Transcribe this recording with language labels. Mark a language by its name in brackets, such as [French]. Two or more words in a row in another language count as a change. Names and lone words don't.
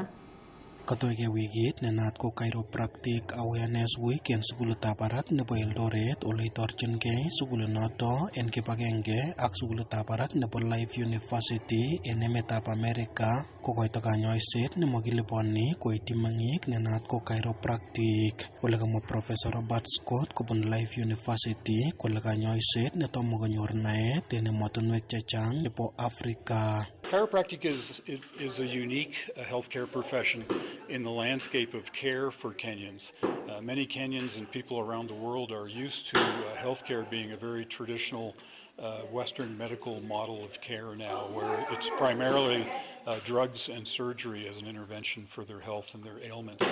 [Kalenjin] Katoige wikit nenaat ko Chiropractic Awareness Week en sukulitab barak nebo Eldoret ole itorchingei sukulinoto en kibagenge ak sukulitab barak nebo Life University en emetab America kokoito kanyoiset nemakiliponi koityi meng'ik nenaat ko chiropractic. Ole kamwa Professor Robert Scott kobun Life University kole kanyoiset netomo konyor naet en emotinwek chechang nebo Africa. [English] Chiropractic is a unique healthcare profession in the landscape of care for Kenyans. Many Kenyans and people around the world are used to healthcare being a very traditional Western medical model of care now, where it's primarily drugs and surgery as an intervention for their health and their ailments.